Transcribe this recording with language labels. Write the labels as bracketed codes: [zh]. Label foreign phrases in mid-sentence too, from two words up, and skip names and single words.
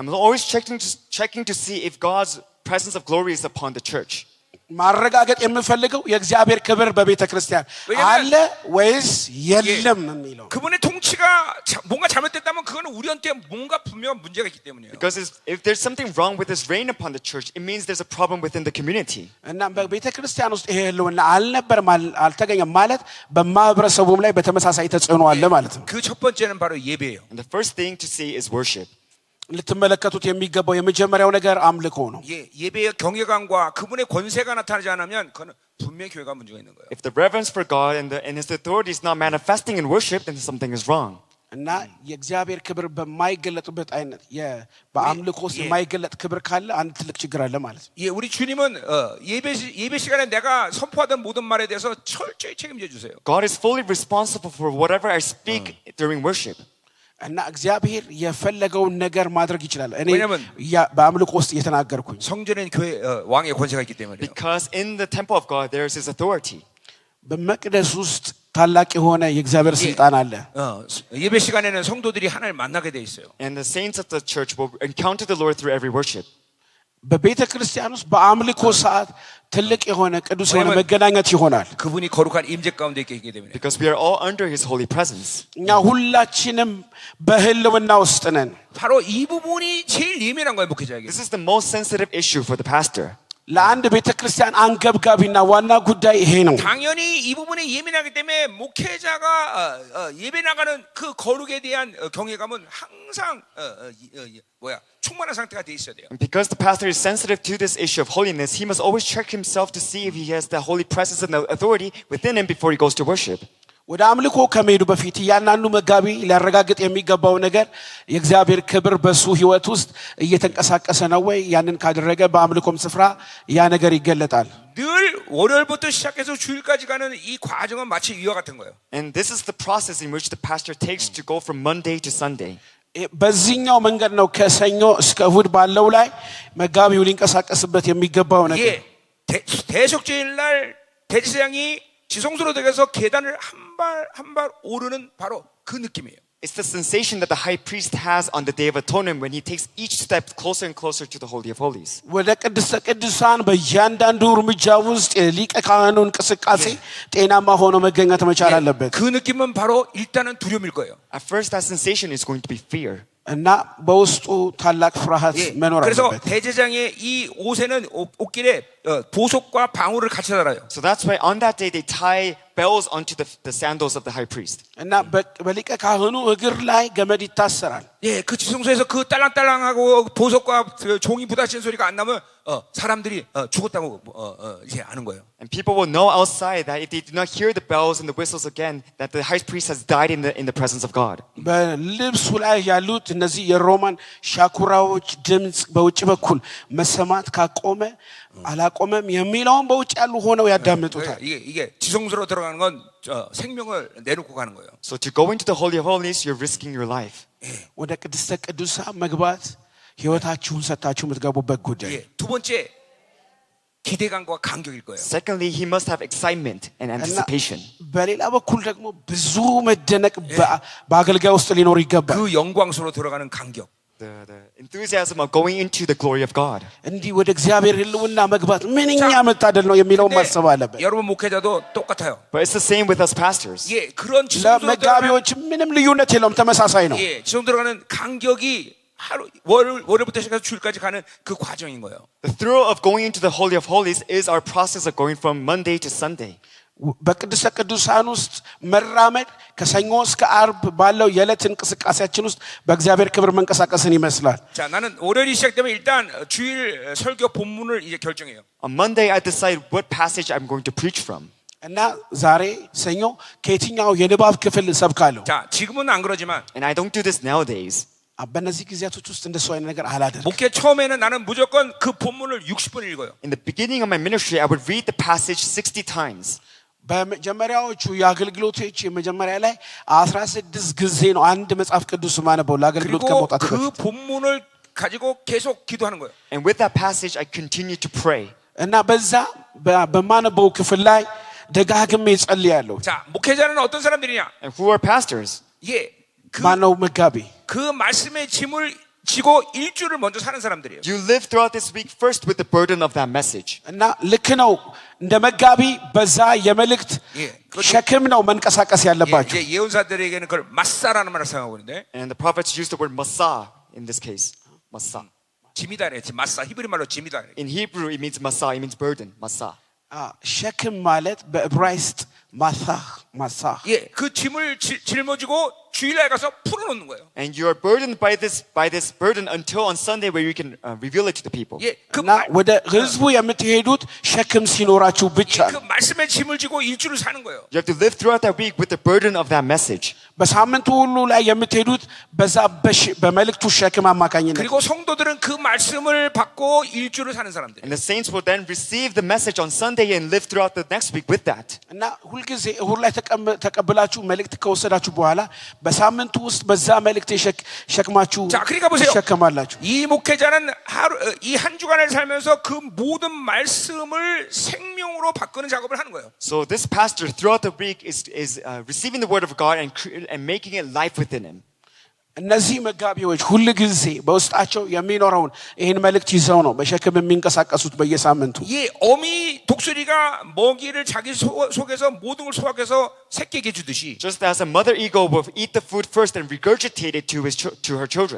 [en] I'm always checking to see if God's presence of glory is upon the church. [am] ማረጋገጥ የምፈልገው የእግዚአብሔር ክብር በቤተ ክርስቲያን አለ ወይስ የለም የሚለው። [ko] 그분의 통치가 뭔가 잘못됐다면 그거는 우리한테 뭔가 분명한 문제가 있기 때문이에요. [en] Because if there's something wrong with His reign upon the church, it means there's a problem within the community. [am] እና በቤተ ክርስቲያን ውስጥ ይሄ ህልውና አልነበረም አልተገኘም ማለት በማህበረሰቡም ላይ በተመሳሳይ ተጽዕኖ አለ ማለት ነው። [ko] 그 첫 번째는 바로 예배예요. [en] And the first thing to see is worship. [am] ልትመለከቱት የሚገባው የመጀመሪያው ነገር አምልኮ ነው። [ko] 예배의 경외감과 그분의 권세가 나타나지 않으면 그건 분명히 교회가 문제가 있는 거예요. [en] If the reverence for God and His authority is not manifesting in worship, then something is wrong. [am] እና የእግዚአብሔር ክብር በማይገለጥበት አይነት በአምልኮ ውስጥ የማይገለጥ ክብር ካለ አንድ ትልቅ ችግር አለ ማለት ነው። [ko] 예, 우리 주님은 예배 시간에 내가 선포하던 모든 말에 대해서 철저히 책임져 주세요. [en] God is fully responsible for whatever I speak during worship. [am] እና እግዚአብሔር የፈለገውን ነገር ማድረግ ይችላል። እኔ በአምልኮ ውስጥ እየተናገርኩኝ [ko] 성전엔 교회 왕의 권세가 있기 때문에요. [en] Because in the temple of God there is His authority. [am] በመቅደስ ውስጥ ታላቅ የሆነ የእግዚአብሔር ስልጣን አለ። [ko] 예배 시간에는 성도들이 하나님을 만나게 돼 있어요. [en] And the saints of the church will encounter the Lord through every worship. [am] በቤተ ክርስቲያን ውስጥ በአምልኮ ሰዓት ትልቅ የሆነ ቅዱስ የሆነ [ko] 왜냐면- [am] መገናኘት ይሆናል። [ko] 그분이 거룩한 임재 가운데 있기 때문에. [en] Because we are all under His holy presence. [am] እኛ ሁላችንም በህልውና ውስጥ ነን። [ko] 바로 이 부분이 제일 예민한 거예요, 목회자에게. [en] This is the most sensitive issue for the pastor. [am] ለአንድ ቤተ ክርስቲያን አንገብጋቢና ዋና ጉዳይ ይሄ ነው። [ko] 당연히 이 부분에 예민하기 때문에 목회자가 예배 나가는 그 거룩에 대한 경외감은 항상 충만한 상태가 돼 있어야 돼요. [en] And because the pastor is sensitive to this issue of holiness, he must always check himself to see if he has the holy presence and the authority within him before he goes to worship. [am] ወደ አምልኮ ከመሄዱ በፊት እያንዳንዱ መጋቢ ሊያረጋግጥ የሚገባው ነገር የእግዚአብሔር ክብር በሱ ሕይወት ውስጥ እየተንቀሳቀሰ ነው ወይ? ያንን ካደረገ በአምልኮም ስፍራ ያ ነገር ይገለጣል። [ko] 늘 월요일부터 시작해서 주일까지 가는 이 과정은 마치 이와 같은 거예요. [en] And this is the process in which the pastor takes to go from Monday to Sunday. [am] በዚህኛው መንገድ ነው ከሰኞ እስከ እሁድ ባለው ላይ መጋቢው ሊንቀሳቀስበት የሚገባው ነገር። [ko] 예, 대속죄일 날 대제사장이 지성소로 들어가서 계단을 한 발 오르는 바로 그 느낌이에요. [en] It's the sensation that the high priest has on the Day of Atonement when he takes each step closer and closer to the Holy of Holies. [am] ወደ ቅድስተ ቅዱሳን በእያንዳንዱ እርምጃ ውስጥ የሊቀ ካህኑ እንቅስቃሴ ጤናማ ሆኖ መገኘት መቻል አለበት። [ko] 그 느낌은 바로 일단은 두려움일 거예요. [en] At first, that sensation is going to be fear. [am] እና በውስጡ ታላቅ ፍርሃት መኖር [ko] 그래서 [am] አለበት። [ko] 대제장의 이 옷에는 옷길에 보석과 방울을 같이 달아요. [en] So that's why on that day they tie bells onto the sandals of the high priest. [am] እና በሊቀ ካህኑ እግር ላይ ገመድ ይታሰራል። [ko] 예, 그 지성소에서 그 딸랑딸랑하고 보석과 종이 부딪히는 소리가 안 나면 사람들이 죽었다고 이제 아는 거예요. [en] And people will know outside that if they do not hear the bells and the whistles again, that the high priest has died in the presence of God. [am] በልብሱ ላይ ያሉት እነዚህ የሮማን ሻኩራዎች ድምፅ በውጭ በኩል መሰማት ካቆመ አላቆመም የሚለውን በውጭ ያሉ ሆነው ያዳምጡታል። [ko] 이게 지성소로 들어가는 건 생명을 내놓고 가는 거예요. [en] So to go into the Holy of Holies, you're risking your life. [am] ወደ ቅድስተ ቅዱሳን መግባት ሕይወታችሁን ሰጥታችሁ የምትገቡበት ጉዳይ። [ko] 예, 두 번째 기대감과 감격일 거예요. [en] Secondly, he must have excitement and [am] እና [en] anticipation. [am] በሌላ በኩል ደግሞ ብዙ መደነቅ በአገልጋይ ውስጥ ሊኖር ይገባል። [ko] 그 영광으로 들어가는 감격. [en] The enthusiasm of going into the glory of God. [am] እንዲህ ወደ እግዚአብሔር ሕልውና መግባት ምንኛ መታደል ነው የሚለውን ማሰብ አለበት። [ko] 여러분 목회자도 똑같아요. [en] But it's the same with us pastors. [ko] 예, 그런 지성소로 들어가는 [am] ለመጋቢዎች ምንም ልዩነት የለውም፣ ተመሳሳይ ነው። [ko] 예, 지성 들어가는 간격이 하루 월요일부터 시작해서 주일까지 가는 그 과정인 거예요. [en] The thrill of going into the Holy of Holies is our process of going from Monday to Sunday. [am] በቅድስተ ቅዱሳን ውስጥ መራመድ ከሰኞ እስከ አርብ ባለው የዕለት እንቅስቃሴያችን ውስጥ በእግዚአብሔር ክብር መንቀሳቀስን ይመስላል። [ko] 자, 나는 월요일이 시작되면 일단 주일 설교 본문을 이제 결정해요. [en] On Monday, I decide what passage I'm going to preach from. [am] እና ዛሬ ሰኞ ከየትኛው የንባብ ክፍል ሰብካለሁ። [ko] 자, 지금은 안 그러지만 [en] And I don't do this nowadays. [am] በእነዚህ ጊዜያቶች ውስጥ እንደሱ አይነት ነገር አላደርግም። [ko] 목회 처음에는 나는 무조건 그 본문을 60번 읽어요. [en] In the beginning of my ministry, I would read the passage 60 times. [am] በመጀመሪያዎቹ የአገልግሎቶች የመጀመሪያ ላይ 16 ጊዜ ነው አንድ መጽሐፍ ቅዱስ ማነበው ለአገልግሎት [ko] 그리고 [am] ከመውጣት [ko] 그 [am] በፊት [ko] 본문을 가지고 계속 기도하는 거예요. [en] And with that passage, I continue to pray. [am] እና በዛ በማነበው ክፍል ላይ ደጋግሜ ጸልያለሁ። [ko] 자, 목회자는 어떤 사람들이냐? [en] And who are pastors? [ko] 예, [am] ማነው መጋቢ? [ko] 그 말씀의 짐을 지고 일주를 먼저 사는 사람들이에요. [en] You live throughout this week first with the burden of that message. [am] እና ልክ ነው እንደ መጋቢ በዛ የመልእክት [ko] 예, [am] ሸክም ነው መንቀሳቀስ ያለባችሁ። [ko] 이제 예언사들에게는 그걸 마사라는 말을 사용하고 있는데 [en] And the prophets use the word masa in this case. Masa. [ko] 짐이다 그랬지. 마사 히브리 말로 짐이다 그랬지. [en] In Hebrew, it means masa. It means burden. Masa. [am] ሸክም ማለት በዕብራይስጥ ማሳህ [ko] 예, 그 짐을 짊어지고 주일날 가서 풀어놓는 거예요. [en] And you are burdened by this burden until on Sunday where you can reveal it to the people. [ko] 예, 그 [am] እና ወደ ህዝቡ የምትሄዱት ሸክም ሲኖራችሁ ብቻ ነው። [ko] 말씀의 짐을 지고 일주를 사는 거예요. [en] You have to live throughout that week with the burden of that message. [am] በሳምንቱ ሁሉ ላይ የምትሄዱት በዛ በመልእክቱ ሸክም አማካኝነት [ko] 그리고 성도들은 그 말씀을 받고 일주를 사는 사람들. [en] And the saints will then receive the message on Sunday and live throughout the next week with that. [am] እና ሁልጊዜ እሁድ ላይ ተቀብላችሁ መልእክት ከወሰዳችሁ በኋላ በሳምንቱ ውስጥ በዛ መልእክት ሸክማችሁ [ko] 자, 그러니까 보세요. [am] ሸከማላችሁ። [ko] 이 목회자는 이 한 주간을 살면서 그 모든 말씀을 생명으로 바꾸는 작업을 하는 거예요. [en] So this pastor throughout the week is receiving the word of God and making it life within him. [am] እነዚህ መጋቢዎች ሁል ጊዜ በውስጣቸው የሚኖረውን ይህን መልእክት ይዘው ነው በሸክም የሚንቀሳቀሱት በየሳምንቱ። [ko] 이 어미 독수리가 먹이를 자기 속에서 모든 걸 소화해서 새끼에게 주듯이 [en] Just as a mother eagle will eat the food first and regurgitate it to her children.